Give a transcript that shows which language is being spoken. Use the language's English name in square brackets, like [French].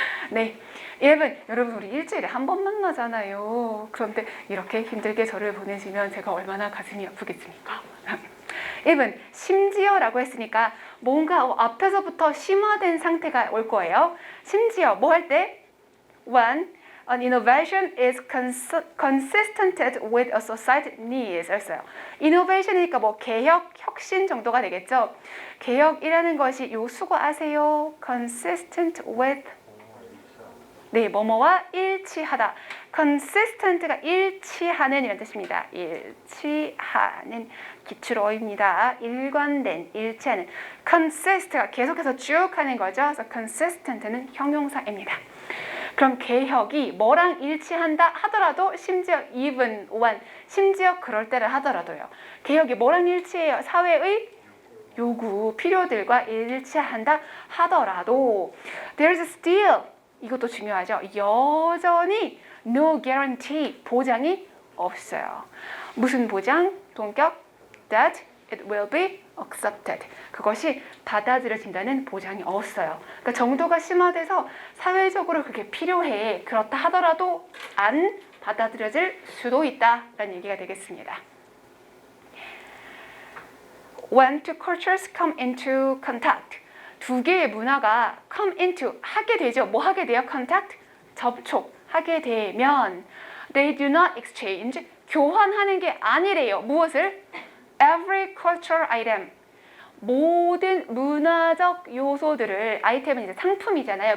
[Korean] 네, 1분. 여러분 우리 일주일에 한 번 만나잖아요. 그런데 이렇게 힘들게 저를 보내시면 제가 얼마나 가슴이 아프겠습니까? 1분. 심지어라고 했으니까 뭔가 앞에서부터 심화된 상태가 올 거예요. 심지어 뭐 할 때? [English] When an innovation is consistent with a society needs. [Korean] 였어요. innovation이니까 뭐 개혁, 혁신 정도가 되겠죠. 개혁이라는 것이 요 수고 아세요. [English] consistent with [Korean] 네, 뭐뭐와 일치하다. consistent가 일치하는 이런 뜻입니다. 일치하는 기출어입니다. 일관된, 일치하는. consist가 계속해서 쭉 하는 거죠. 그래서 consistent는 형용사입니다. 그럼 개혁이 뭐랑 일치한다 하더라도 심지어 even, one, 심지어 그럴 때를 하더라도요. 개혁이 뭐랑 일치해요? 사회의 요구, 필요들과 일치한다 하더라도 [English] there's still, [Korean] 이것도 중요하죠. 여전히 [English] no guarantee, [Korean] 보장이 없어요. 무슨 보장? 동격? [English] that it will be accepted. [Korean] 그것이 받아들여진다는 보장이 없어요. 그러니까 정도가 심화돼서 사회적으로 그게 필요해. 그렇다 하더라도 안 받아들여질 수도 있다라는 얘기가 되겠습니다. [English] When two cultures come into contact. [Korean] 두 개의 문화가 [English] come into, [Korean] 하게 되죠. 뭐 하게 돼요? contact, 접촉하게 되면 [English] they do not exchange, [Korean] 교환하는 게 아니래요. 무엇을? [English] every cultural item, [Korean] 모든 문화적 요소들을, 아이템은 이제 상품이잖아요.